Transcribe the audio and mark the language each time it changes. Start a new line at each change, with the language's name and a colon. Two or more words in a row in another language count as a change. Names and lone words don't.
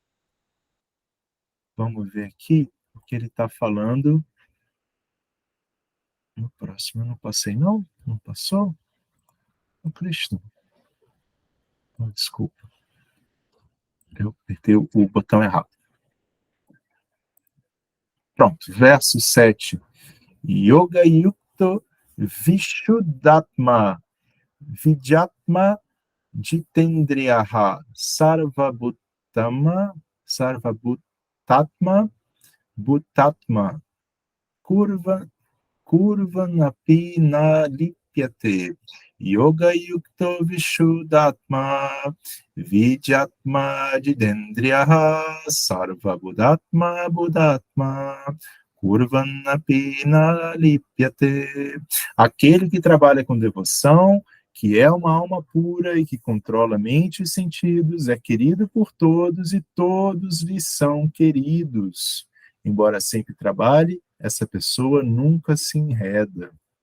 Portuguese: Vamos ver aqui o que ele está falando. No próximo eu não passei, não? Não passou? O Cristo. Desculpa, eu apertei o botão errado. Pronto, verso 7.
Sanskrit: Yoga Yukto Vishuddhatma Vidyatma Jitendriyaha Sarvabhutatma Bhutatma Kurvanapi na lipyate Yoga Yukto Vishuddhatma Vidyatma Jitendriyaha Sarvabhutatma Bhutatma Kurvanapi na lipyate.
Portuguese: Aquele que trabalha com devoção, que é uma alma pura e que controla mente e sentidos, é querido por todos e todos lhe são queridos. Embora sempre trabalhe, essa pessoa nunca se enreda.